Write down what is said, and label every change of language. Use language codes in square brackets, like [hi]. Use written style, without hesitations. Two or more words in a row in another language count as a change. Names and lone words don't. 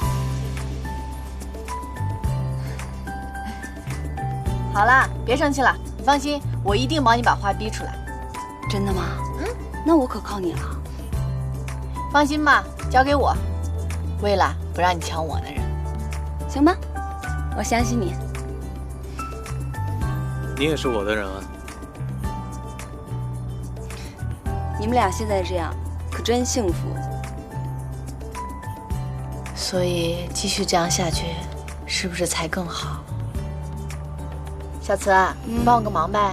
[zh] 好了，別生氣了，你放心，我一定幫你把話逼出來。真的嗎？嗯，那我可靠你了。放心吧，交給我。為了不讓你搶我的人。行吧，我相信你。你也是我的人啊。你們倆現在這樣可真幸福。所以繼續這樣下去，是不是才更好？小慈，你幫我個忙唄。